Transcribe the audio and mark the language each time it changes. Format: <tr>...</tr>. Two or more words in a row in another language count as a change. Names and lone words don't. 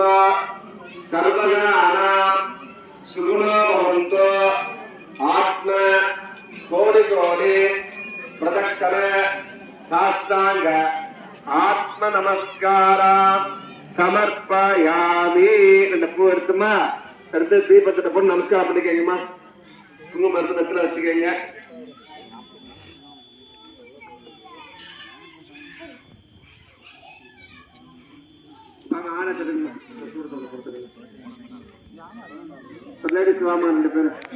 <sa>सर्वजनानां सुखिनो भवन्तु आत्म कोटि कोटि प्रदक्षिण साष्टांग आत्म नमस्कार समर्पयामि</sa> <ta>இந்த பூ எடுத்துமா அடுத்து தீபத்தை போட்டு நமஸ்காரம் பண்ணிக்கங்கம்மா குங்குமம் எடுத்து நெத்தில வச்சுக்கங்க லேடிஸ் வாமா 2 பேரும்</ta>